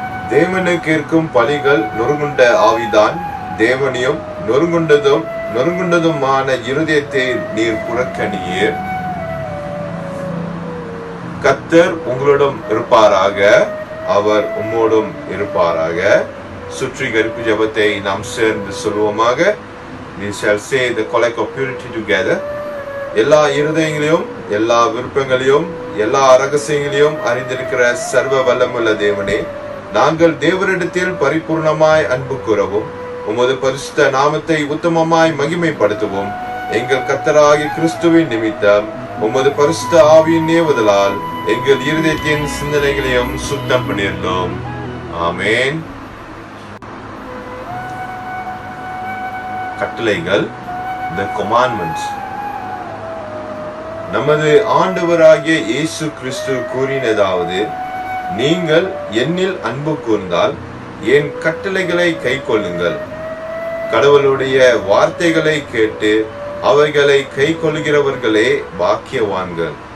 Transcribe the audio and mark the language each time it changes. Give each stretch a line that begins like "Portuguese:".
Tamil: தேவனுக்கு இருக்கும் பலிகள் நொறுங்குண்ட ஆவிதான், தேவனையும் நொறுங்குண்டதுமான இருதயத்தை நீர் புறக்கணியீர். கர்த்தர் உங்களிடம் இருப்பாராக, அவர் உம்மோடும் இருப்பாராக. சுற்றிகரிப்பு ஜெபத்தை நாம் சேர்ந்து சொல்வோமாக.
English: We shall say the collect of purity together.
Tamil: எல்லா இருதயங்களையும், எல்லா விருப்பங்களையும், எல்லா ரகசியங்களையும் அறிந்திருக்கிற சர்வ வல்லமுள்ள தேவனே, நாங்கள் தேவரிடத்தில் பரிபூர்ணமாய் அன்பு கூறவும் உமது பரிசுத்த நாமத்தை உத்தமமாய் மகிமைப்படுத்தவும் எங்கள் கர்த்தராகிய கிறிஸ்துவின் நிமித்தம் உமது பரிசுத்த ஆவியின் ஏவுதலால் எங்கள் இருதயத்தின் சிந்தனைகளையும் சுத்தம் பண்ணியிருந்தோம். ஆமென்.
English: கட்டளைகள், the commandments.
Tamil: நமது ஆண்டவராகிய இயேசு கிறிஸ்து கூறினதாவது, நீங்கள் என்னில் அன்பு கூர்ந்தால் என் கட்டளைகளை கைக்கொள்ளுங்கள். கடவுளுடைய வார்த்தைகளை கேட்டு அவைகளை கைக்கொள்கிறவர்களே பாக்கியவான்கள்.